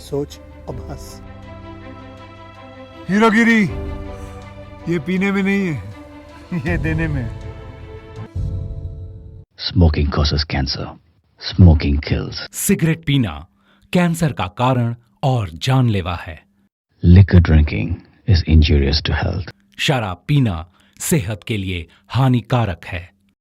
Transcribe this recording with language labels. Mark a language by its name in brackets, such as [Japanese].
[Hindi] सोच अब हंस। हीरोगिरी ये पीने में नहीं है, ये देने में है। [English] Smoking causes cancer. Smoking kills. [Hindi] Cigarette पीना कैंसर का कारण और जानलेवा है। [English] Liquor drinking is injurious to health. [Hindi] शराब पीना सेहत के लिए हानिकारक है।